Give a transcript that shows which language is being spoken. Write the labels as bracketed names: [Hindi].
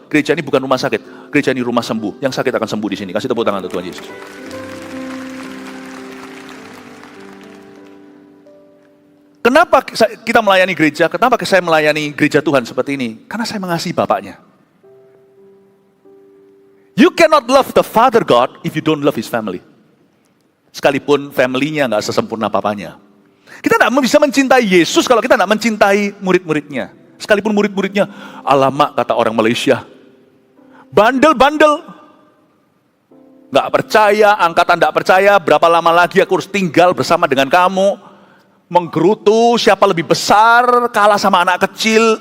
[Indonesian] Gereja ini bukan rumah sakit. Gereja ini rumah sembuh. Yang sakit akan sembuh di sini. Kasih tepuk tangan untuk Tuhan Yesus. Kenapa kita melayani gereja? Kenapa saya melayani gereja Tuhan seperti ini? Karena saya mengasihi Bapaknya. [English] You cannot love the Father God if you don't love His family. [Indonesian] Sekalipun family-nya nggak sesempurna papanya. Kita tidak bisa mencintai Yesus kalau kita tidak mencintai murid-muridnya. Sekalipun murid-muridnya, alamak kata orang Malaysia, bandel-bandel, nggak percaya, angkatan nggak percaya, berapa lama lagi aku harus tinggal bersama dengan kamu, menggerutu siapa lebih besar, kalah sama anak kecil.